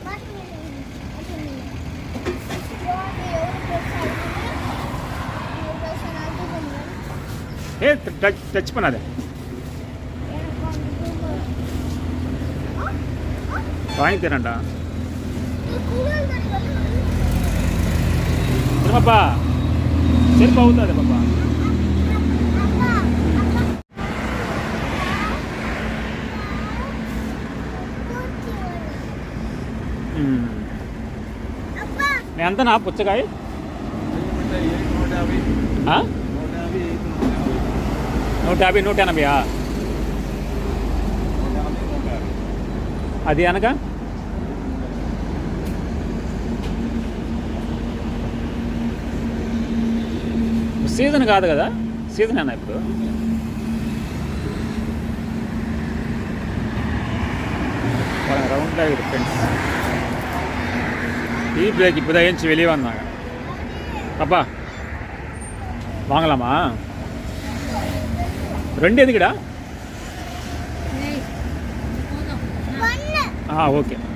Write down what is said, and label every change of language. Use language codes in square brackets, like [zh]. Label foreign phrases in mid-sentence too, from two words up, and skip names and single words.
[ta] ஏ டச் பண்ணாத. வாங்கி தரேன்டா. பாப்பா செருப்பா ஊத்தாத பாப்பா. [te] ఎంతనా పుచ్చకాయ? 150 180. అది అనగా సీజన్ కాదు కదా? సీజన్ అన్న ఇప్పుడు. [ta] ரவுண்டாக இருக்குது ஃப்ரெண்ட்ஸ். [en] tea break [ta] இப்போ தான் ஏஞ்சி வெளியே வந்தாங்க. அப்பா வாங்கலாமா? 2 எதுக்குடா? ஓகே.